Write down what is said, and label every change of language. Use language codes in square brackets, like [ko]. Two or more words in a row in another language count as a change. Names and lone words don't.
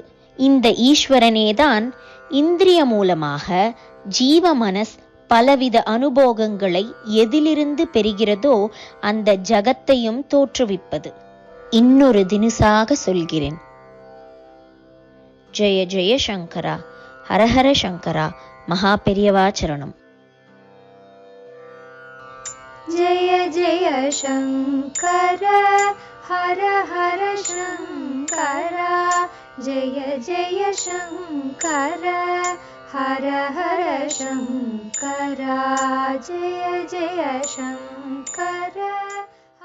[ta] இந்த ஈஸ்வரனேதான் இந்திரிய மூலமாக ஜீவ மனஸ் பலவித அனுபோகங்களை எதிலிருந்து பெறுகிறதோ அந்த ஜகத்தையும் தோற்றுவிப்பது. இன்னொரு தினுசாக சொல்கிறேன். [sa] जय जय शङ्करा, हरहर शङ्करा, [ta] மகா பெரியவாச்சரணம். [sa] जय जय शङ्कर हर हर शङ्करा, जय जय शङ्कर हर हर शङ्करा, जय जय शङ्कर।